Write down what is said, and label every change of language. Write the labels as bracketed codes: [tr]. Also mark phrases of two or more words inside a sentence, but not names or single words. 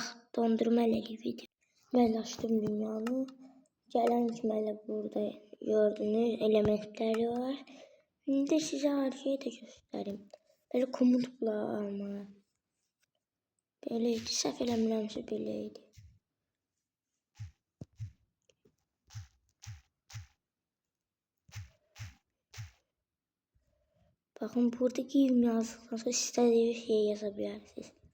[az] Dondurma ilə video. Mən açdım dünyanı. Gələn kimi elə burada gördüğünüz elementləri var. İndi sizə hər şeyi də göstərim. Belə komut bulama. Belə idi. Səhv eləmirəmsə belə idi. [tr] Bakın burada giyim yazdıktan sonra istediğiniz şeyi yazabilirsiniz.